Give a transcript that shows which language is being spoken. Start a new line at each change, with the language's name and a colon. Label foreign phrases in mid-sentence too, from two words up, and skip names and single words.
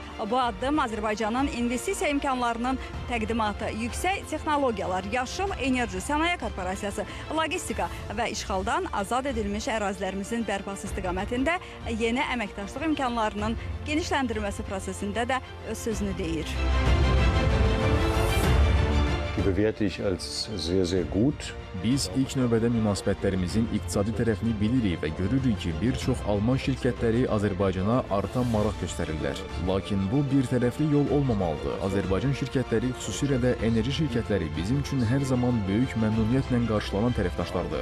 Azerbaijani: Bu addım Azərbaycanın investisiya imkanlarının təqdimatı, yüksək texnologiyalar, yaşıl enerji sənaye korporasiyası, logistika və işğaldan azad edilmiş ərazilərimizin bərpası istiqamətində yeni əməkdaşlıq imkanlarının genişləndirilməsi prosesində də öz sözünü deyir.
German: Die bewerte ich als sehr, sehr gut.
Azerbaijani: Biz ilk növbədə münasibətlərimizin iqtisadi tərəfini bilirik və görürük ki, bir çox Alman şirkətləri Azərbaycana artan maraq göstərirlər. Lakin bu bir tərəfli yol olmamalıdır. Azərbaycan şirkətləri, xüsusilə də enerji şirkətləri bizim üçün hər zaman böyük məmnuniyyətlə qarşılanan tərəfdaşlardır.